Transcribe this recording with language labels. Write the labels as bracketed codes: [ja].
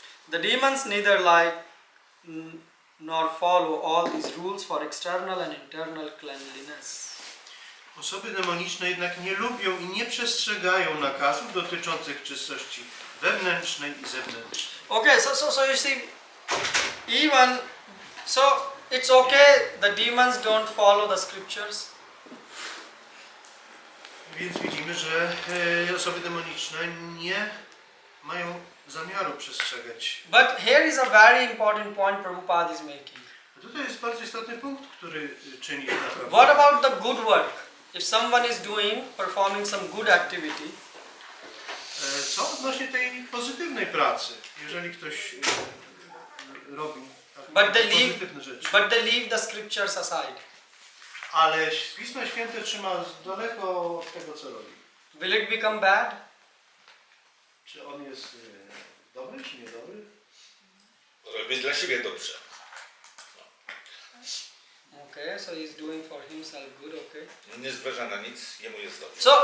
[en] The demons neither like nor follow all these rules for external and internal cleanliness. [pl] Osoby demoniczne jednak nie lubią i nie przestrzegają nakazów dotyczących czystości wewnętrznej i zewnętrznej. [en] Okay, so you see, even so, it's okay. The demons don't follow the scriptures. [pl] Więc widzimy, że osoby demoniczne nie mają zamiaru przestrzegać. [en] But here is a very important point Prabhupada is making. [pl] Tutaj jest bardzo istotny punkt, który czyni naprawdę. [en] What about the good work? If someone is performing some good activity, [pl] Co odnośnie tej pozytywnej pracy? Jeżeli ktoś robi pozytywne rzeczy. [en] But they leave the scriptures aside. [pl] Ale Pismo Święte trzyma z daleko od tego, co robi. [en] Will it become bad? [pl] Czy on jest dobry, czy niedobry? Robię dla siebie dobrze. [en] Okay, so he's doing for himself good, okay. [pl] Nie zważa na nic, jemu jest dobrze.